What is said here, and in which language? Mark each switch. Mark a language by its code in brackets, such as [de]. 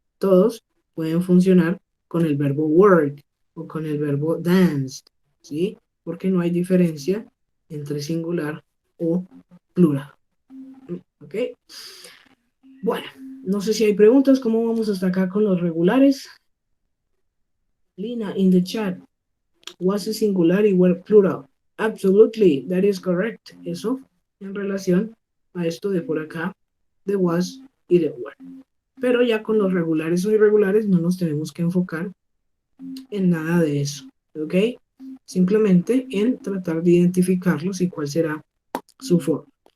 [es] Todos pueden funcionar con el verbo work o con el verbo danced, ¿sí? Porque no hay diferencia entre singular o plural. ¿Ok? Bueno, no sé si hay preguntas. ¿Cómo vamos hasta acá con los regulares? [en] Lina, in the chat, was a singular y were plural. Absolutely, that is correct. [es] Eso en relación a esto de por acá, de was y de were. Pero ya con los regulares o irregulares no nos tenemos que enfocar en nada de eso, ¿ok? Simplemente en tratar de identificarlos y cuál será su forma.